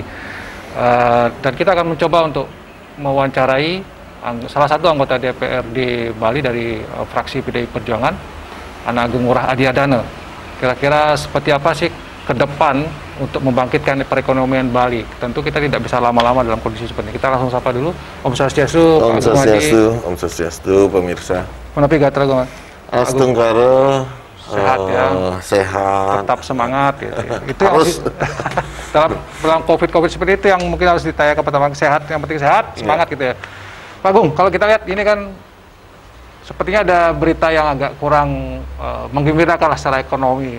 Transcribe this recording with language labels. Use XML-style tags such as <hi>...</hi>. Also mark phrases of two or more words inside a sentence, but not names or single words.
<id>Dan kita akan mencoba untuk mewawancarai salah satu anggota DPRD Bali dari fraksi PDI Perjuangan, Ana Agung Ngurah Adiadana. Kira-kira seperti apa sih ke depan untuk membangkitkan perekonomian Bali? Tentu kita tidak bisa lama-lama dalam kondisi seperti ini. Kita langsung sapa dulu. Om Swastiastu. Om Swastiastu, Om Swastiastu, pemirsa. Menepi gatra gue. Astungkara. Sehat ya. Sehat. Tetap semangat gitu ya. Itu harus dalam COVID seperti itu yang mungkin harus ditanyakan pertama, sehat, yang penting sehat, semangat gitu ya. Pak Agung, kalau kita lihat ini kan sepertinya ada berita yang agak kurang menggembirakan secara ekonomi.</id>